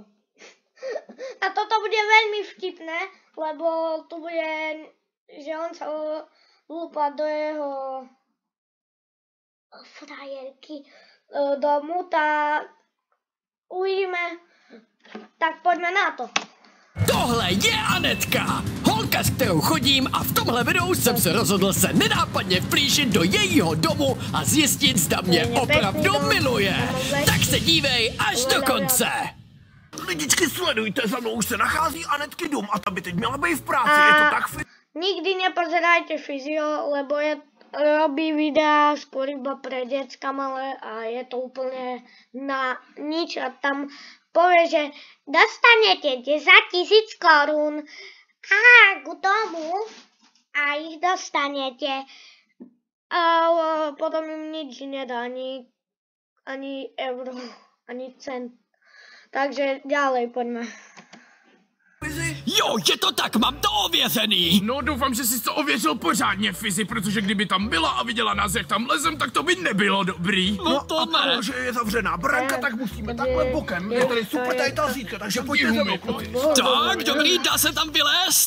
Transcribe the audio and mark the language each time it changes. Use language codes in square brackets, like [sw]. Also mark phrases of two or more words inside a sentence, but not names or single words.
[sk] A toto bude veľmi vtipné, lebo tu bude, že on sa lúpa do jeho frajerky domu, tak uvidíme. Tak poďme na to. [cs] Tohle je Anetka, holka, s kterou chodím, a v tomhle videu jsem se rozhodl se nenápadně vplížit do jejího domu a zjistit, zda mě opravdu miluje. Tak se dívej až do konce. Lidičky, sledujte, za mnou už se nachází Anetky dům a ta by teď měla být v práci, je to tak? [sk] Nikdy nepozerajte Fyzio, lebo robí videa skôr iba pre decka malé a je to úplne na nič a tam povie, že dostanete 10 000 korún k domu a ich dostanete. A potom im nič nedá, ani euro, ani cent. Takže ďalej poďme. [cs] Jo, je to tak, mám to ověřený. No, doufám, že jsi to ověřil pořádně, Fizi, protože kdyby tam byla a viděla nás, jak tam lezem, tak to by nebylo dobrý. No to ne. Protože je zavřená branka, tak musíme takhle bokem. Je tady super tady ta zítka, takže pojďte za mnou. Tak, dobrý, dá se tam vylézt?